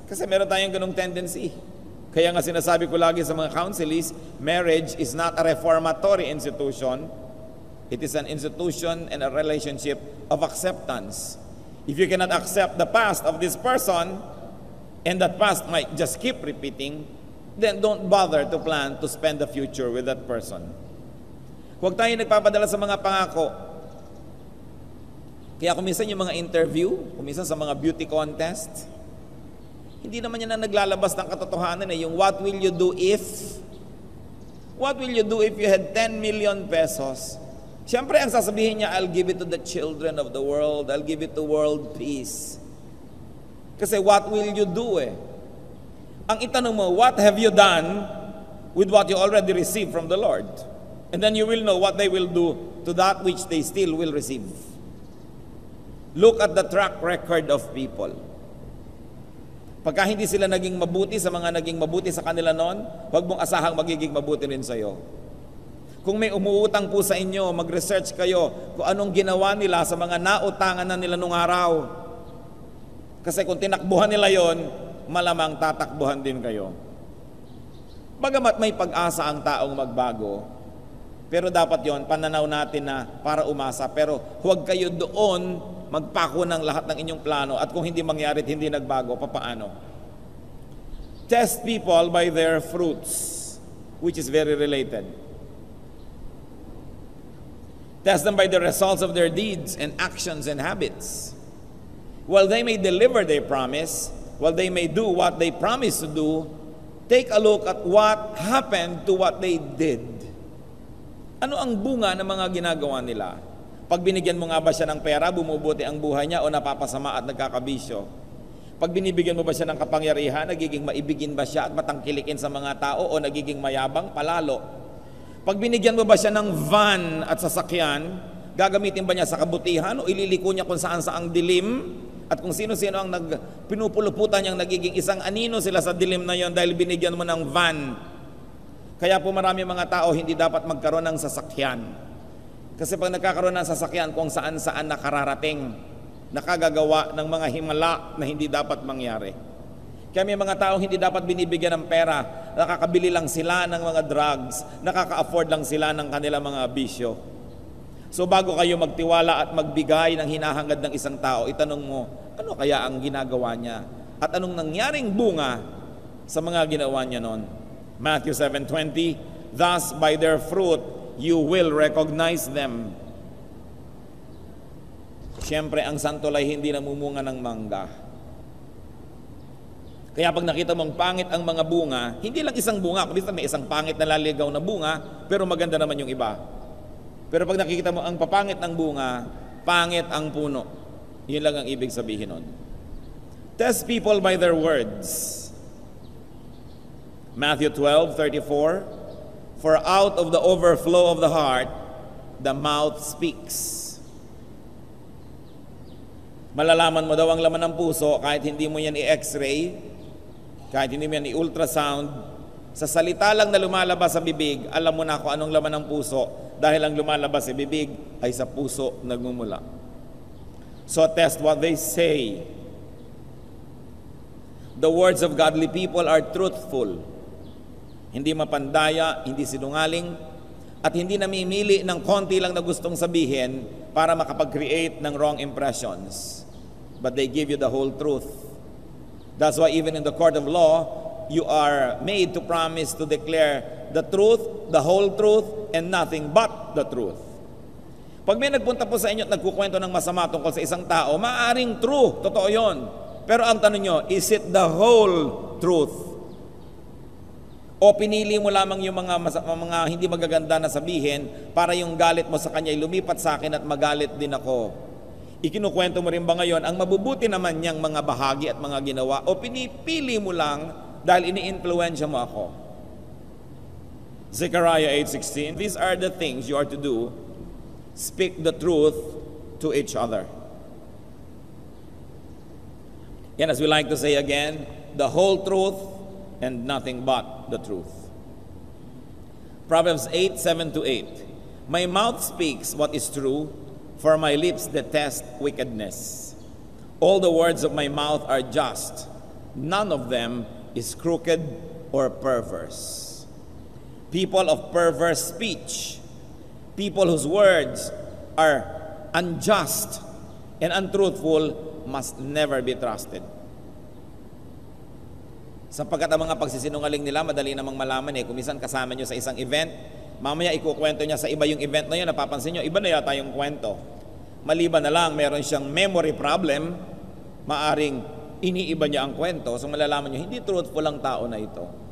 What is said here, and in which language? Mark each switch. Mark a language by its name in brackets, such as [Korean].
[Filipino] Kasi meron tayong ganung tendency. Kaya nga sinasabi ko lagi sa mga counselees, [English] marriage is not a reformatory institution. It is an institution and a relationship of acceptance. If you cannot accept the past of this person, and that past might just keep repeating, then don't bother to plan to spend the future with that person. [Filipino] Huwag tayo nagpapadala sa mga pangako. Kaya kung minsan yung mga interview, kung minsan sa mga beauty contest, hindi naman yan na naglalabas ng katotohanan eh. Yung [English] what will you do if? What will you do if you had 10 million pesos? [Filipino] Siyempre ang sasabihin niya, [English] I'll give it to the children of the world. I'll give it to world peace. [Filipino] Kasi [English] what will you do eh? [Filipino] Ang itanong mo, [English] what have you done with what you already received from the Lord? And then you will know what they will do to that which they still will receive. Look at the track record of people. [Filipino] Pagka hindi sila naging mabuti sa mga naging mabuti sa kanila noon, huwag mong asahang magiging mabuti rin sa'yo. Kung may umuutang po sa inyo, mag-research kayo kung anong ginawa nila sa mga nautangan na nila nung araw. Kasi kung tinakbuhan nila yon, malamang tatakbuhan din kayo. Bagamat may pag-asa ang taong magbago, pero dapat yon pananaw natin na para umasa. Pero huwag kayo doon magpako ng lahat ng inyong plano at kung hindi mangyari at hindi nagbago, papaano? [English] Test people by their fruits, which is very related. Test them by the results of their deeds and actions and habits. While they may deliver their promise, while they may do what they promise to do, take a look at what happened to what they did. [Filipino] Ano ang bunga ng mga ginagawa nila? Pag binigyan mo nga ba siya ng pera, bumubuti ang buhay niya o napapasama at nagkakabisyo? Pag binibigyan mo ba siya ng kapangyarihan, nagiging maibigin ba siya at matangkilikin sa mga tao o nagiging mayabang palalo? Pag binigyan mo ba siya ng van at sasakyan, gagamitin ba niya sa kabutihan o ililiko niya kung saan saang dilim? At kung sino-sino ang pinupuluputan niyang nagiging isang anino sila sa dilim na yon dahil binigyan mo ng van. Kaya po marami mga tao hindi dapat magkaroon ng sasakyan. Kasi pag nagkakaroon ng sasakyan kung saan-saan nakararating, nakagagawa ng mga himala na hindi dapat mangyari. Kaya may mga tao hindi dapat binibigyan ng pera, nakakabili lang sila ng mga drugs, nakaka-afford lang sila ng kanilang mga bisyo. So bago kayo magtiwala at magbigay ng hinahangad ng isang tao, itanong mo, ano kaya ang ginagawa niya? At anong nangyaring bunga sa mga ginawa niya noon? [English] Matthew 7:20, thus by their fruit you will recognize them. [Filipino] Siyempre, ang santol ay hindi namumunga ng mangga. Kaya pag nakita mong pangit ang mga bunga, hindi lang isang bunga, kundi may isang pangit na laligaw na bunga, pero maganda naman yung iba. Pero pag nakikita mo ang papangit ng bunga, pangit ang puno. Yun lang ang ibig sabihin nun. [English] Test people by their words. Matthew 12:34, for out of the overflow of the heart, the mouth speaks. [Filipino] Malalaman mo daw ang laman ng puso kahit hindi mo yan i-x-ray, kahit hindi mo yan i-ultrasound. Sa salita lang na lumalabas sa bibig, alam mo na kung anong laman ng puso dahil ang lumalabas sa bibig ay sa puso nagmumula. [English] So test what they say. The words of godly people are truthful. [Filipino] Hindi mapandaya, hindi sinungaling, at hindi namimili ng konti lang na gustong sabihin para makapag-create ng [English] wrong impressions. But they give you the whole truth. That's why even in the court of law, you are made to promise to declare the truth, the whole truth, and nothing but the truth. [Filipino] Pag may nagpunta po sa inyo at nagkukwento ng masama tungkol sa isang tao, maaaring true, totoo yon. Pero ang tanong nyo, [English] is it the whole truth? [Filipino] O pinili mo lamang yung mga hindi magaganda na sabihin para yung galit mo sa kanya ay lumipat sa akin at magalit din ako. Ikinukwento mo rin ba ngayon ang mabubuti naman niyang mga bahagi at mga ginawa o pinipili mo lang dahil ini-influensya mo ako? [English] Zechariah 8:16, these are the things you are to do. Speak the truth to each other. And as we like to say again, the whole truth and nothing but the truth. Proverbs 8:7-8. My mouth speaks what is true, for my lips detest wickedness. All the words of my mouth are just, none of them is crooked or perverse. People of perverse speech, people whose words are unjust and untruthful, must never be trusted. [Filipino] Sapagkat ang mga pagsisinungaling nila, madali namang malaman eh. Kung minsan kasama nyo sa isang event, mamaya ikukwento niya sa iba yung event na yun, napapansin nyo, iba na yata yung kwento. Maliban na lang, meron siyang memory problem, maaring iniiba niya ang kwento, so malalaman nyo, hindi truthful ang tao na ito.